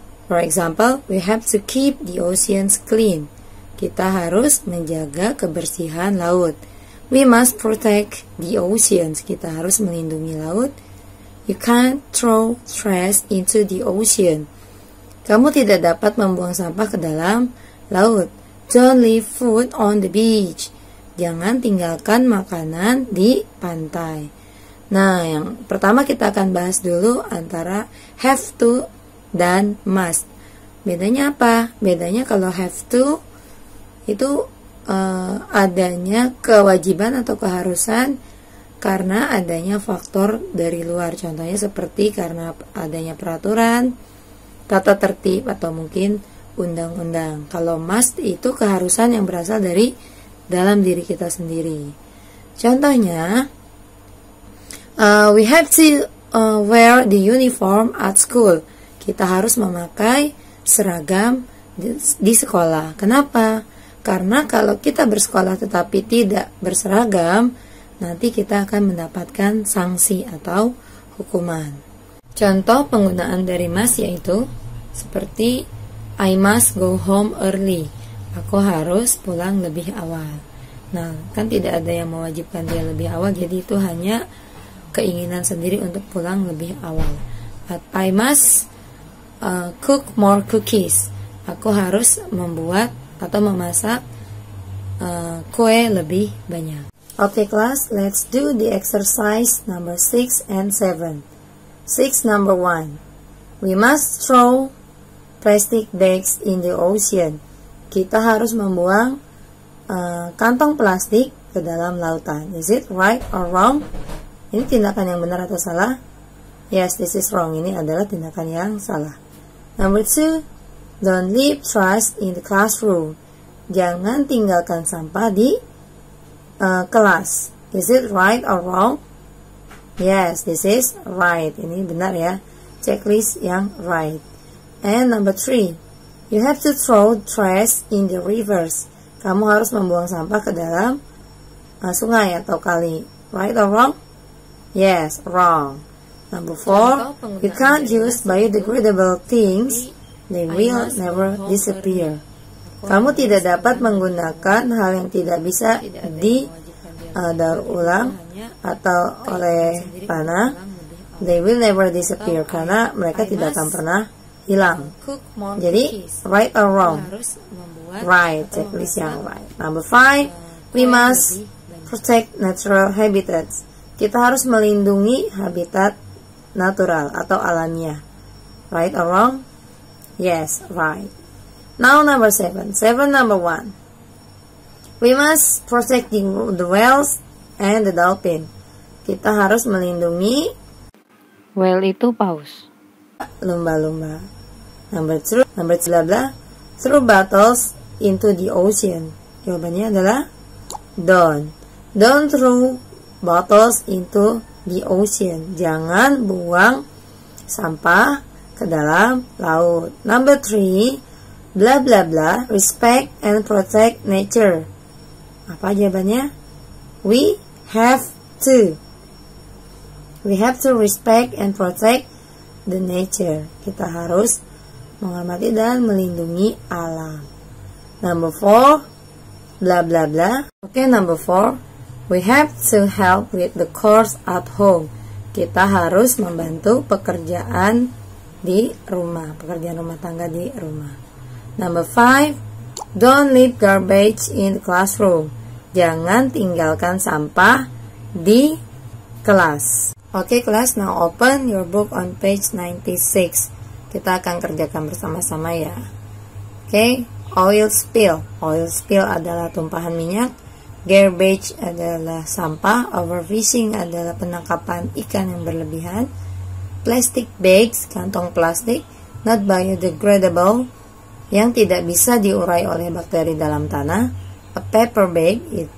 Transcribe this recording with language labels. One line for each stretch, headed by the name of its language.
English: For example, we have to keep the oceans clean.
Indonesian: Kita harus menjaga kebersihan laut.
English: We must protect the oceans.
Indonesian: Kita harus melindungi laut.
English: You can't throw trash into the ocean.
Indonesian: Kamu tidak dapat membuang sampah ke dalam laut.
English: Don't leave food on the beach.
Indonesian: Jangan tinggalkan makanan di pantai. Nah, yang pertama kita akan bahas dulu antara have to dan must. Bedanya apa? Bedanya kalau have to itu adanya kewajiban atau keharusan karena adanya faktor dari luar. Contohnya seperti karena adanya peraturan, tata tertib, atau mungkin undang-undang. Kalau must itu keharusan yang berasal dari dalam diri kita sendiri.
English: Contohnya, we have to wear the uniform at school.
Indonesian: Kita harus memakai seragam di sekolah. Kenapa? Karena kalau kita bersekolah tetapi tidak berseragam, nanti kita akan mendapatkan sanksi atau hukuman. Contoh penggunaan dari must yaitu seperti
English: I must go home early.
Indonesian: Aku harus pulang lebih awal. Nah, kan tidak ada yang mewajibkan dia lebih awal, jadi itu hanya keinginan sendiri untuk pulang lebih awal.
English: But I must cook more cookies.
Indonesian: Aku harus membuat atau memasak kue lebih banyak.
English: Okay class, let's do the exercise number 6 and 7. 6 number 1. We must throw plastic bags in the ocean.
Indonesian: Kita harus membuang kantong plastik ke dalam lautan.
English: Is it right or wrong?
Indonesian: Ini tindakan yang benar atau salah?
English: Yes, this is wrong.
Indonesian: Ini adalah tindakan yang salah.
English: Number 2. Don't leave trash in the classroom.
Indonesian: Jangan tinggalkan sampah di kelas.
English: Is it right or wrong? Yes, this is right.
Indonesian: Ini benar ya.
English: Checklist yang right. And number 3. You have to throw trash in the rivers.
Indonesian: Kamu harus membuang sampah ke dalam sungai atau kali.
English: Right or wrong? Yes, wrong. Number 4. You can't use biodegradable things. They will never disappear.
Indonesian: Kamu tidak dapat menggunakan hal yang tidak bisa didaur ulang atau oleh tanah.
English: They will never disappear
Indonesian: karena mereka tidak akan pernah hilang.
English: Jadi right or wrong? Right, checklist yang right. Number 5, we must protect natural habitats.
Indonesian: Kita harus melindungi habitat natural atau alamiah.
English: Right or wrong? Yes, right. Now number 7. 7 number 1. We must protect the whales and the dolphin.
Indonesian: Kita harus melindungi whale itu paus, lumba-lumba.
English: Number 2 adalah throw bottles into the ocean.
Indonesian: Jawabannya adalah don't.
English: Don't throw bottles into the ocean.
Indonesian: Jangan buang sampah ke dalam laut.
English: Number 3, bla bla bla, respect and protect nature.
Indonesian: Apa jawabannya?
English: We have to. We have to respect and protect the nature.
Indonesian: Kita harus menghormati dan melindungi alam.
English: Number 4, bla bla bla. Okay, number 4, we have to help with the chores at home.
Indonesian: Kita harus membantu pekerjaan di rumah, pekerjaan rumah tangga di rumah.
English: Number 5, don't leave garbage in the classroom.
Indonesian: Jangan tinggalkan sampah di kelas.
English: Okay, class, now open your book on page 96.
Indonesian: Kita akan kerjakan bersama-sama ya.
English: Okay, oil spill.
Indonesian: Oil spill adalah tumpahan minyak. Garbage adalah sampah. Overfishing adalah penangkapan ikan yang berlebihan. Plastic bags, kantong plastik. Not biodegradable, yang tidak bisa diurai oleh bakteri dalam tanah. A paper bag,